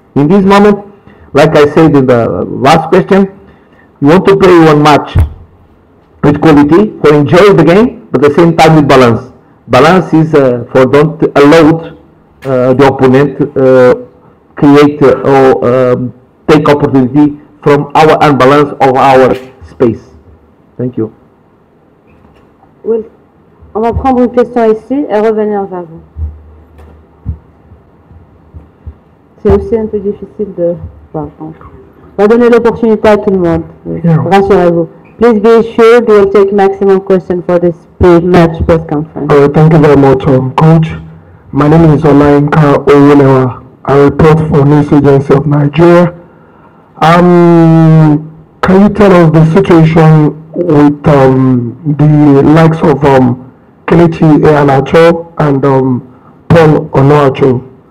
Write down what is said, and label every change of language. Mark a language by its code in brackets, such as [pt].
[en] In this moment, like I said in the last question, you want to play one match with quality, for enjoy the game, but at the same time with balance. Balance is for don't allow the opponent create or take opportunity from our unbalance of our space. Thank you. [fr] Oui. On va prendre une question ici et revenir vers vous. C'est aussi un peu difficile de voir. On va donner l'opportunité à tout le monde. Rassurez-vous. [en] Please be assured we'll take maximum questions for this match press conference. Thank you very much, Coach. My name is Olainka Owulewa. I report for News Agency of Nigeria. Can you tell us the situation with the likes of Kelechi Iheanacho and Paul Onuachu?